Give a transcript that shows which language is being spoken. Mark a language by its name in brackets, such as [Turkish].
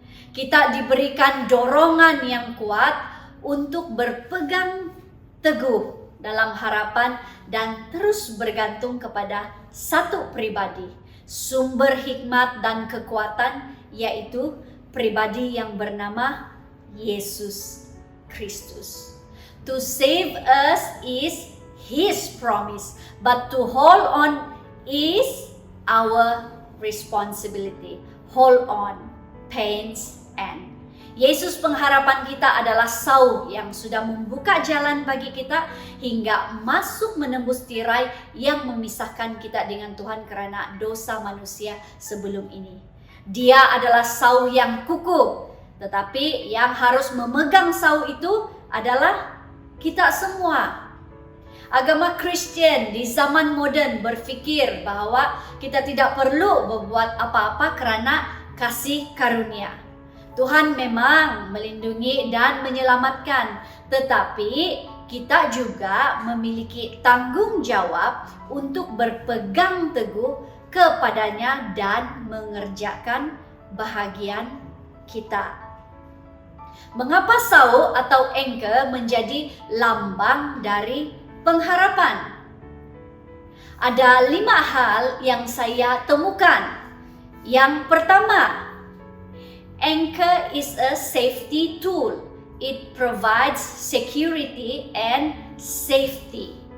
[Indonesian] Kita diberikan dorongan yang kuat untuk berpegang teguh dalam harapan dan terus bergantung kepada satu pribadi, sumber hikmat dan kekuatan, yaitu pribadi yang bernama Yesus Kristus. [English] To save us is His promise, but to hold on is our responsibility. Hold on, pains end. [Indonesian] Yesus pengharapan kita adalah sauh yang sudah membuka jalan bagi kita hingga masuk menembus tirai yang memisahkan kita dengan Tuhan karena dosa manusia sebelum ini. Dia adalah sauh yang kukuh, tetapi yang harus memegang sauh itu adalah kita semua. Agama Kristen di zaman modern berfikir bahwa kita tidak perlu berbuat apa-apa karena kasih karunia. Tuhan memang melindungi dan menyelamatkan, tetapi kita juga memiliki tanggung jawab untuk berpegang teguh kepadanya dan mengerjakan bahagian kita. Mengapa sauh atau engke menjadi lambang dari pengharapan? Ada 5 hal yang saya temukan. Yang pertama, [English] anchor is a safety tool. It provides security and safety.